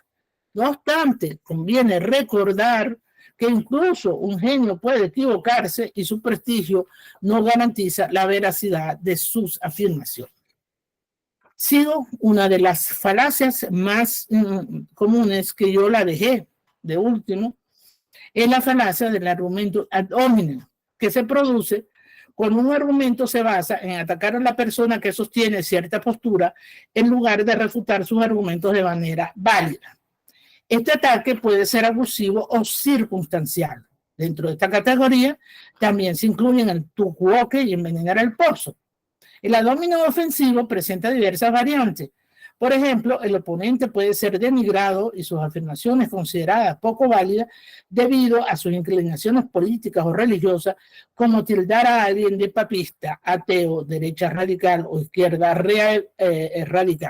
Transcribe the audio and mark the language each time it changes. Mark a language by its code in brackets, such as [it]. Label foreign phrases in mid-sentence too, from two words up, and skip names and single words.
[es] No obstante, conviene recordar que incluso un genio puede equivocarse y su prestigio no garantiza la veracidad de sus afirmaciones. Sigo una de las falacias más comunes que yo la dejé de último, es la falacia del argumento [la] ad hominem, [es] que se produce cuando un argumento se basa en atacar a la persona que sostiene cierta postura en lugar de refutar sus argumentos de manera válida. Este ataque puede ser abusivo o circunstancial. Dentro de esta categoría también se incluyen el tucuoque y envenenar el pozo. El [la] ad hominem [es] ofensivo presenta diversas variantes. Por ejemplo, el oponente puede ser denigrado y sus afirmaciones consideradas poco válidas debido a sus inclinaciones políticas o religiosas, como tildar a alguien de papista, ateo, derecha radical o izquierda radical.